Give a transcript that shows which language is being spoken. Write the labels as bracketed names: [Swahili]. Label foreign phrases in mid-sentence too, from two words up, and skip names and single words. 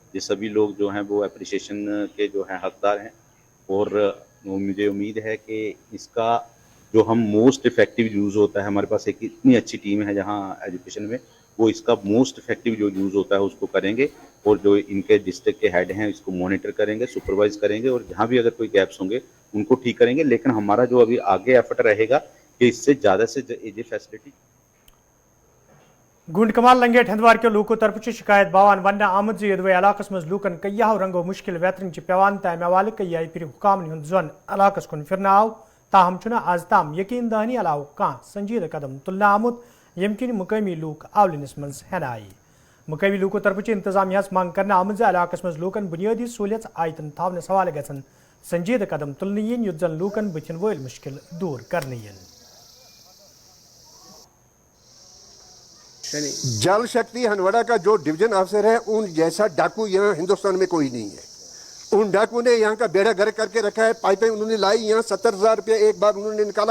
[Hindi] ये सभी लोग जो हैं वो अप्रिसिएशन के जो हैं हकदार हैं और मुझे उम्मीद है कि इसका जो हम [English] most effective use [Hindi] होता है, हमारे पास एक इतनी अच्छी टीम है जहाँ एजुकेशन में, वो इसका [English] most effective [Hindi] जो यूज़ होता है उसको करेंगे, और जो इनके डिस्ट्रिक्ट के हेड हैं इसको मॉनिटर करेंगे, सुपरवाइज करेंगे, और जहाँ भी अगर कोई गैप्स होंगे उनको ठीक करेंगे. लेकिन हमारा जो अभी आगे एफर्ट रहेगा कि इससे ज़्यादा से ये फैसिलिटी. [Kashmiri] गुंडकमाल लंगेट हंदवार के लूको तरफ शिकायत बावान वन आमद यदवे इलाकस मज लूकन कय्याहो रंगो मुश्किल वेतरन पेवान तमे हवाले कय्याई फिर हुकामन हुंद जोन इलाकस कुन फिरना आव, ताहम चुना आज ताम यकीन दहानी अलाव कां संजीदा कदम तुलना आमुद यमकिन मुकामी लूक आवलिनस मज हेनाई. मुकामी लूको तरफ इंतजामिया मांग करना आमद इलाकस मज लूकन बुनियादी सहूलियत आयतन थावनस हवाले गसन संजीदा कदम तुलन यन युत जन लूकन बथिन वोल मुश्किल दूर करने यन. [Hindi] जल शक्ति हनवड़ा का जो डिवीजन अफसर है, उन जैसा डाकू यहाँ हिंदुस्तान में कोई नहीं है. उन डाकू ने यहाँ का बेड़ा गर्क करके रखा है. पाइपें उन्होंने लाई यहाँ 70,000 रुपये एक बार उन्होंने निकाला.